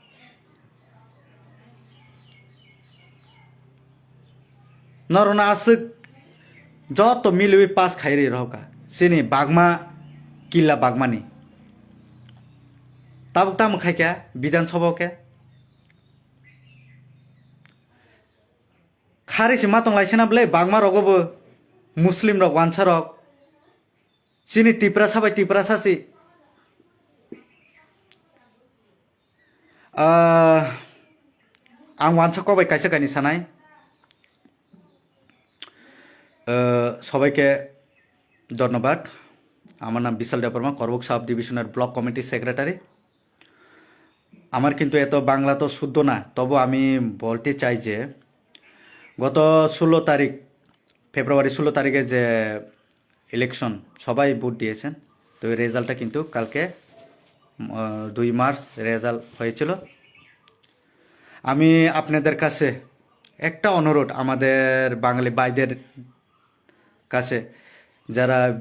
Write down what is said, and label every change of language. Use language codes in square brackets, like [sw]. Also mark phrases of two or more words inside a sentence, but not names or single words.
[trp] नरना आसु जत मिलुइ पास खाइरि रहका सिनी बागमा किल्ला बागमानि ताबुक तामु खाइका विधानसभा के खारिसि मातंग लाइसेनाबले बागमा रगबो मुस्लिम रग वानसा रग सिनी तिप्रा साबाय तिप्रा सासि आं वानसा कबाय काइसे काइनि सानाय [bn] সবাইকে ধন্যবাদ আমার নাম বিশাল দেববর্মা করবুক সাব ডিভিশনের ব্লক কমিটি সেক্রেটারি আমার কিন্তু এত বাংলা তো শুদ্ধ না তবু আমি বলতে চাই যে গত 16 তারিখ ফেব্রুয়ারি 16 তারিখে যে ইলেকশন সবাই ভোট দিয়েছেন তো এই রেজাল্টটা কিন্তু কালকে 2 মার্চ রেজাল্ট হয়েছিল আমি আপনাদের কাছে একটা অনুরোধ আমাদের বাঙালি ভাইদের কাছে যারা